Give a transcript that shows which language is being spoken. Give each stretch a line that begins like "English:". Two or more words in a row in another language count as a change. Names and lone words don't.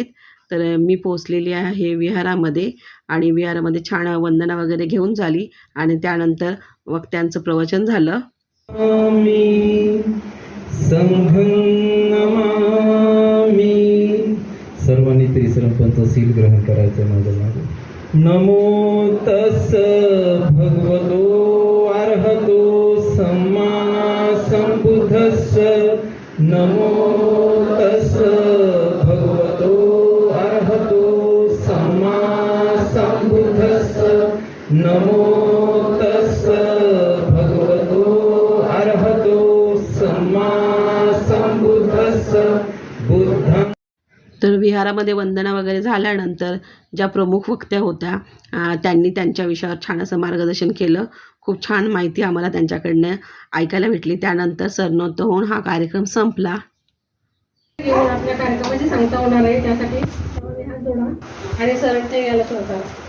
Marathi: तर मी पोचलेली आहे विहारामध्ये आणि विहारामध्ये छान वंदना वगैरे घेऊन झाली आणि त्यानंतर वक्त्यांचं प्रवचन झालं। सर्वांनी त्रिसरण पंचशील ग्रहण करायचं माझं माझं।
Pali: नमो तस् भगवतो अर्हतो सम्मा संबुद्धस्स। नमो तस् भगवतो अर्हतो सम्मा संबुद्धस्स। नमो तस् भगवतो अर्हतो सम्मा संबुद्धस्स। बुद्धं।
Marathi: तर विहारामध्ये वंदना वगैरे झाल्यानंतर ज्या प्रमुख वक्त्या होत्या त्यांनी त्यांच्या विषयावर छान असं मार्गदर्शन केलं। खूप छान माहिती आम्हाला त्यांच्याकडनं ऐकायला भेटली। त्यानंतर सरनोत्त होऊन हा कार्यक्रम संपला। आपल्या कार्यक्रमाची सांगता होणार आहे, त्यासाठी हात जोडा आणि सरळते यायला होता।